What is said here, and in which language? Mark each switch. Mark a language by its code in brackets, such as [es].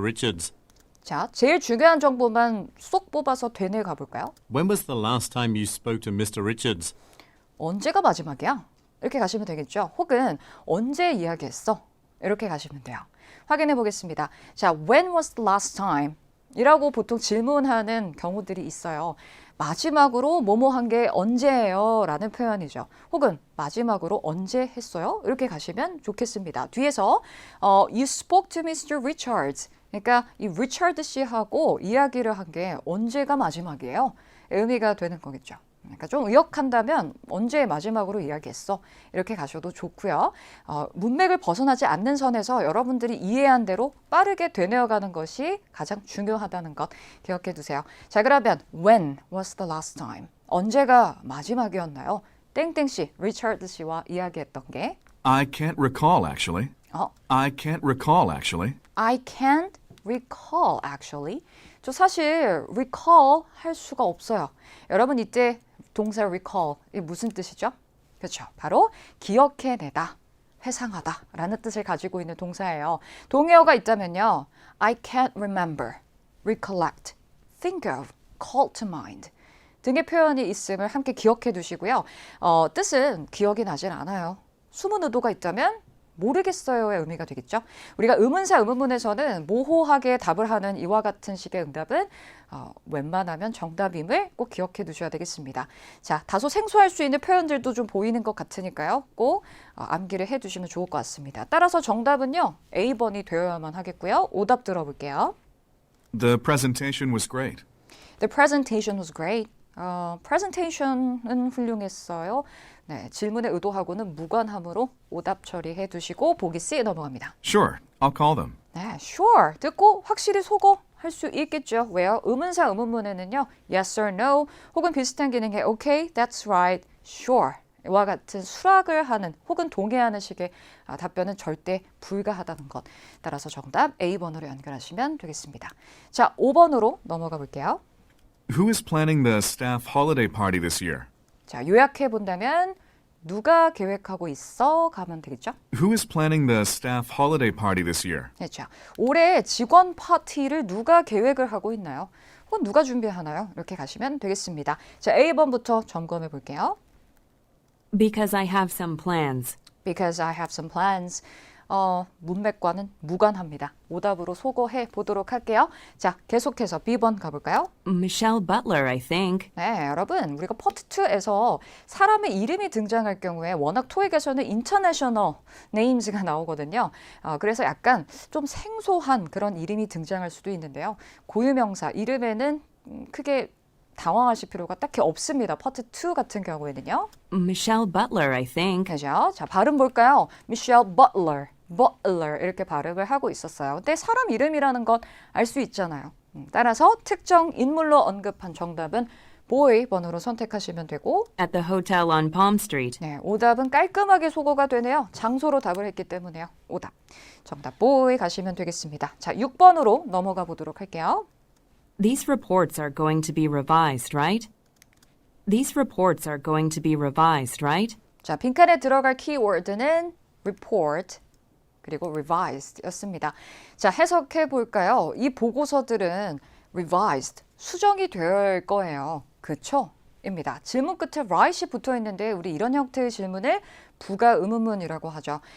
[en] Richards? [ko] 자, 제일 중요한 정보만 쏙 뽑아서 되뇌 가볼까요? [en] When was the last time you spoke to Mr. Richards? [ko] 언제가 마지막이야? 이렇게 가시면 되겠죠. 혹은 언제 이야기했어? 이렇게 가시면 돼요. 확인해 보겠습니다. [en] 자, when was the last time? [ko] 이라고 보통 질문하는 경우들이 있어요. 마지막으로 뭐뭐 한 게 언제예요? 라는 표현이죠. 혹은 마지막으로 언제 했어요? 이렇게 가시면 좋겠습니다. 뒤에서 [en] You spoke to Mr. Richards. [ko] 그러니까 이 리처드 씨하고 이야기를 한 게 언제가 마지막이에요? 의미가 되는 거겠죠. 그러니까 좀 의역한다면 언제 마지막으로 이야기했어? 이렇게 가셔도 좋고요. 문맥을 벗어나지 않는 선에서 여러분들이 이해한 대로 빠르게 되뇌어가는 것이 가장 중요하다는 것 기억해 두세요. 자, 그러면 [en] When was the last time? [ko] 언제가 마지막이었나요? 땡땡 씨, 리처드 씨와 이야기했던 게 [en] I can't recall, actually. I can't recall, actually. I can't recall actually. [ko] 저 사실 recall 할 수가 없어요. 여러분 이때 동사 recall 이 무슨 뜻이죠? 그렇죠. 바로 기억해내다, 회상하다 라는 뜻을 가지고 있는 동사예요. 동의어가 있다면요. [en] I can't remember, recollect, think of, call to mind [ko] 등의 표현이 있음을 함께 기억해 두시고요. 뜻은 기억이 나진 않아요. 숨은 의도가 있다면 모르겠어요의 의미가 되겠죠. 우리가 의문사 의문문에서는 모호하게 답을 하는 이와 같은 식의 응답은 웬만하면 정답임을 꼭 기억해 두셔야 되겠습니다. 자, 다소 생소할 수 있는 표현들도 좀 보이는 것 같으니까요. 꼭 암기를 해 두시면 좋을 것 같습니다. 따라서 정답은요. A번이 되어야만 하겠고요. 오답 들어볼게요. [en] The presentation was great. The presentation was great. [ko] presentation은 훌륭했어요. 네, 질문의 의도하고는 무관하므로 오답 처리해 두시고 보기 C 넘어갑니다. [en] Sure, I'll call them. [ko] 네, sure 듣고 확실히 속어 할 수 있겠죠. 왜요? 의문사 의문문에는요. [en] yes or no [ko] 혹은 비슷한 기능의 [en] okay, that's right, sure [ko] 와 같은 수락을 하는 혹은 동의하는 식의 답변은 절대 불가하다는 것. 따라서 정답 A번으로 연결하시면 되겠습니다. 자, 5번으로 넘어가 볼게요. [en] Who is planning the staff holiday party this year? [ko] 자, 요약해 본다면 누가 계획하고 있어? 가면 되겠죠? [en] Who is planning the staff holiday party this year? [ko] 그렇죠. 올해 직원 파티를 누가 계획을 하고 있나요? 혹은 누가 준비하나요? 이렇게 가시면 되겠습니다. 자, A번부터 점검해 볼게요. [en] Because I have some plans. Because I have some plans. [ko] 문맥과는 무관합니다. 오답으로 소거해 보도록 할게요. 자, 계속해서 B번 가볼까요? [en] Michelle Butler, I think. [ko] 네, 여러분 우리가 파트 2에서 사람의 이름이 등장할 경우에 워낙 토익에서는 [en] international names [ko] 가 나오거든요. 그래서 약간 좀 생소한 그런 이름이 등장할 수도 있는데요. 고유명사 이름에는 크게 당황하실 필요가 딱히 없습니다. 파트 2 같은 경우에는요. [en] Michelle Butler, I think. [ko] 그죠? 자, 발음 볼까요? Michelle Butler, Butler 이렇게 발음을 하고 있었어요. 근데 사람 이름이라는 건 알 수 있잖아요. 따라서 특정 인물로 언급한 정답은 boy 번호로 선택하시면 되고 [en] At the hotel on Palm Street. [ko] 네, 오답은 깔끔하게 소거가 되네요. 장소로 답을 했기 때문에요. 오답. 정답 boy 가시면 되겠습니다. 자, 6번으로 넘어가 보도록 할게요. [en] These reports are going to be revised, right? These reports are going to be revised, right? [ko] 자, 빈칸에 들어갈 키워드는 report 그리고 revised였습니다. 자, 해석해 볼까요? 이 보고서들은 revised, 수정이 될 거예요. 그쵸? 입니다. 질문 끝에 right이 붙어 있는데 우리 이런 형태의 질문을 부가 의문문이라고 하죠.